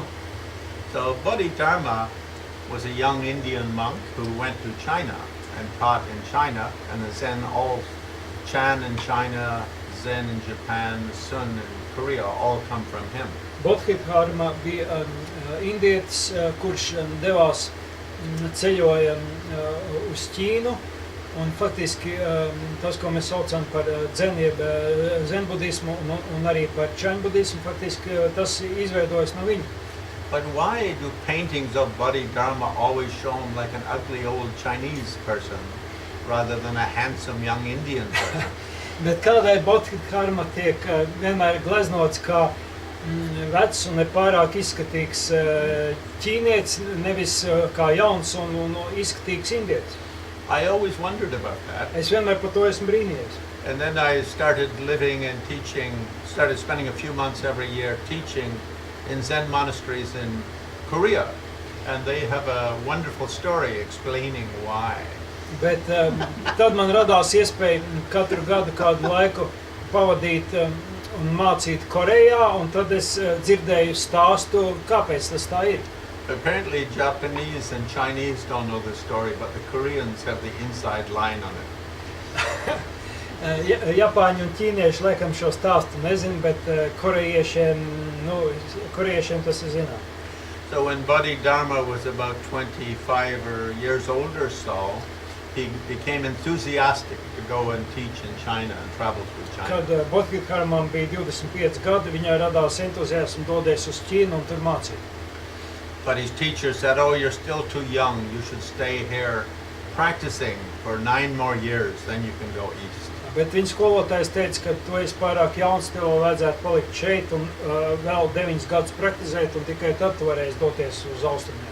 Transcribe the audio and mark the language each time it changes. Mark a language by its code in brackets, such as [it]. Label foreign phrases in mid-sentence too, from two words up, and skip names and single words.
[en] So Bodhidharma was a young Indian monk who went to China and taught in China, and the Zen, all Chan in China, Zen in Japan, Sun in Korea, all come from him. [lv] Bodhidharma bija indietis, kurš devās ceļoja uz Ķīnu, un faktiski tas, ko mēs saucam par zenbudismu un arī par čaņbudismu, faktiski tas izveidojas no viņa. [en] But why do paintings of Bodhidharma always show him like an ugly old Chinese person rather than a handsome young Indian person? [lv] Bet kādēļ Bodhidharma tiek vienmēr gleznots kā vecs un nepārāk izskatīgs ķīnietis, nevis kā jauns un izskatīgs indietis? [en] I always wondered about that. [lv] Es vienmēr par to esmu brīnījies. [en] And then I started living and teaching, started spending a few months every year teaching in Zen monasteries in Korea. And they have a wonderful story explaining why. [lv] Bet tad man radās iespēja katru gadu kādu laiku pavadīt un mācīt Korejā, un tad es dzirdēju stāstu, kāpēc tas tā ir. [en] Apparently Japanese and Chinese don't know the story, but the Koreans have the inside line on it. [lv] Japāņi un ķīnieši laikam šo stāstu nezin, bet korejiešiem tas ir zinām. [en] So when Bodhidharma was about 25 years old or so, he became enthusiastic to go and teach in China and travel through China. [lv] Kad Bodhidharmam bija 25 gadi, viņai radās entuziasms dodies uz Ķīnu un tur mācīt. [en] But his teacher said, "Oh, you're still too young. You should stay here practicing for 9 more years, then you can go east." [lv] Bet viņa skolotājs teica, ka tu esi pārāk jauns, tev vajadzētu palikt šeit un vēl 9 gadus praktizēt, un tikai tad tu varēsi doties uz austrumiem.